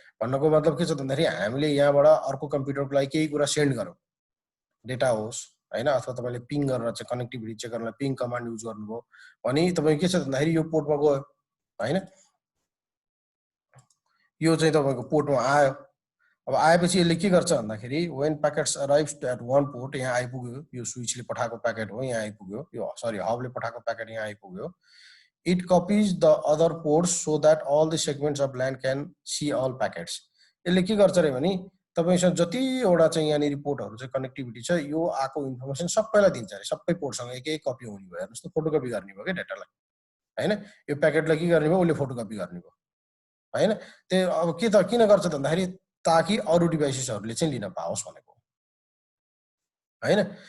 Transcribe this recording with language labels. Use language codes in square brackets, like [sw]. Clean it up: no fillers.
[ne] भन्नको मतलब के छ त भन्दाखेरि हामीले यहाँबाट अर्को कम्प्युटरको लागि केही कुरा सेन्ड गर्यो डेटा होस् हैन अथवा तपाईले पिङ गरेर चाहिँ कनेक्टिभिटी चेक गर्नलाई पिङ कमान्ड युज गर्नुभयो भने तपाईको के छ भन्दाखेरि यो पोर्टमा गयो हैन। यो चाहिँ तपाईको पोर्टमा आयो। अब आएपछि यसले के गर्छ भन्दाखेरि [en] when packets arrives at one port [ne] यहाँ आइपुग्यो यो स्विचले पठाएको प्याकेट हो यहाँ आइपुग्यो यो सरी हबले पठाएको प्याकेट यहाँ आइपुग्यो। [en] It copies the other ports so that all the segments of LAN can see all packets. [ne] यसले के गर्छ रे भने तपाईसँग जतिवटा चाहिँ यहाँनिर पोर्टहरु चाहिँ कनेक्टिभिटी छ यो आको इन्फर्मेसन सबैलाई दिन्छ रे। सबै पोर्टसँग एक एक कपी हुने भयो। हेर्नुस् त फोटोकपी गर्ने भयो के डेटालाई हैन। यो प्याकेटलाई के गर्ने भयो उले फोटोकपी गर्ने भयो हैन। त्यो अब के त किन गर्छ त भन्दाखेरि ताकि अरु डिभाइसेसहरुले चाहिँ लिन पाओस् भनेको हैन।